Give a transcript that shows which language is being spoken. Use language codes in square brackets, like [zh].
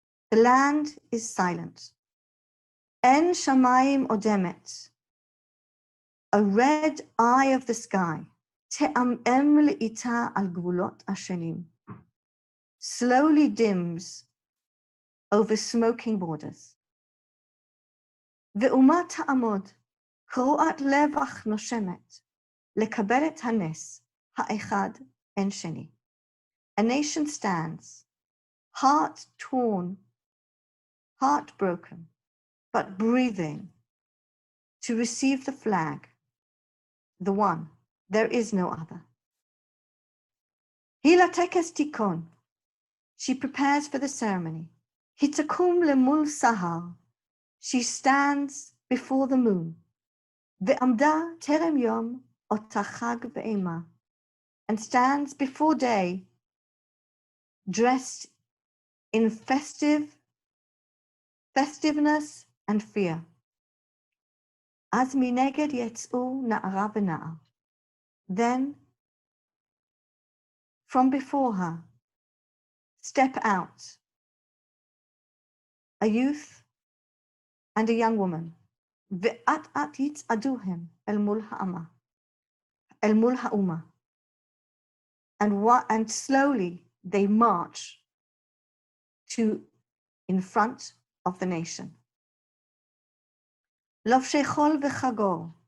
[en] The land is silent. En shamayim odemet. A red eye of the sky. Te'amem le'ita al gvulot ashenim. Slowly dims over smoking borders. [he] Ve'uma ta'amod. קרועת לב אך נושמת, לקבל את הנס, האחד אין שני. [en] A nation stands, heart torn, heart broken, but breathing, to receive the flag, the one, there is no other. היא לטקס תיקון, she prepares for the ceremony. היא תקום למול סהר, she stands before the moon. ועמדה טרם יום אותה חג ואימה, and stands before day, dressed in festiveness and fear. אז מנגד יצאו נערה ונער. Then, from before her, step out a youth and a young woman. [he] ואט אט יצעדו הם אל מול האומה. [en] And slowly they march in front of the nation. [he] לובשי חול וחגור.